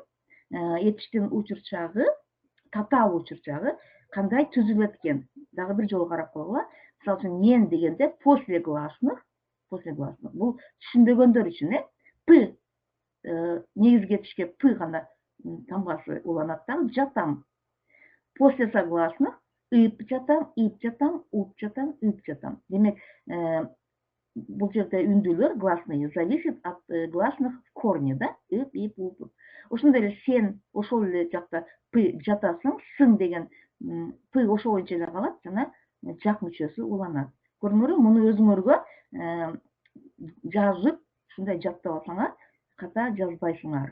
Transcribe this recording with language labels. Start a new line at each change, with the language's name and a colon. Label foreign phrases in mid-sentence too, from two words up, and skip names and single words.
Kyrgyz: Этиштин учурчагы, татаал учурчагы кандай түзүлөт экен? Дагы бир жолу карап койгула. Мисалы үчүн мен дегенде
Russian: после гласных,
Kyrgyz: бул түшүнбөгөндөр үчүн П негизги тишке П гана тамгасы уланат да, жатам.
Russian: После согласных
Kyrgyz: ыйып жатам, ип жатам, уп жатам, үп жатам. Демек, бул жерде үндүүлөр
Russian: гласные зависит от гласных в корне, да?
Kyrgyz: Ып, ип, уп. Ошондой эле сен ошол эле жакта П жатасың, сың деген П ошол боюнча эле калат, жана жак мүчөсү уланат. Көрдүңөрбү? Муну өзүңөргө жазып ушундай жаттап алсаңар ката жазбайсыңар.